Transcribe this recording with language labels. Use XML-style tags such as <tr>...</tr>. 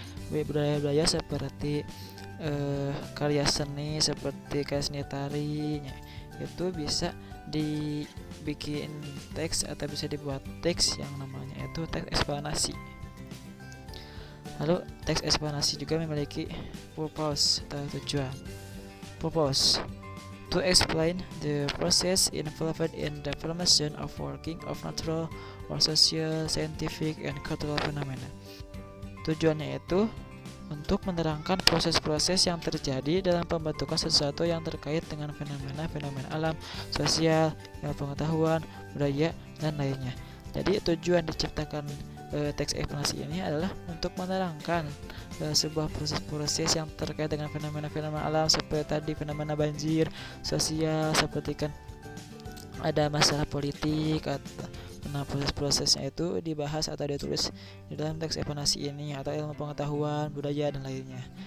<id>Budaya-budaya seperti karya seni seperti karya seni tari itu bisa dibikin teks atau bisa dibuat teks yang namanya itu teks eksplanasi. Lalu teks eksplanasi juga memiliki purpose atau tujuan.</id> <en>Purpose: to explain the process involved in the formation of working of natural or social, scientific, and cultural phenomena.</en> <id>Tujuannya itu untuk menerangkan proses-proses yang terjadi dalam pembentukan sesuatu yang terkait dengan fenomena-fenomena alam, sosial, ilmu pengetahuan, budaya, dan lainnya. Jadi tujuan diciptakan teks eksplanasi ini adalah untuk menerangkan sebuah proses-proses yang terkait dengan fenomena-fenomena alam seperti tadi fenomena banjir, sosial seperti kan ada masalah politik atau proses-prosesnya itu dibahas atau ditulis di dalam teks eksplanasi ini atau ilmu pengetahuan, budaya, dan lainnya.</id>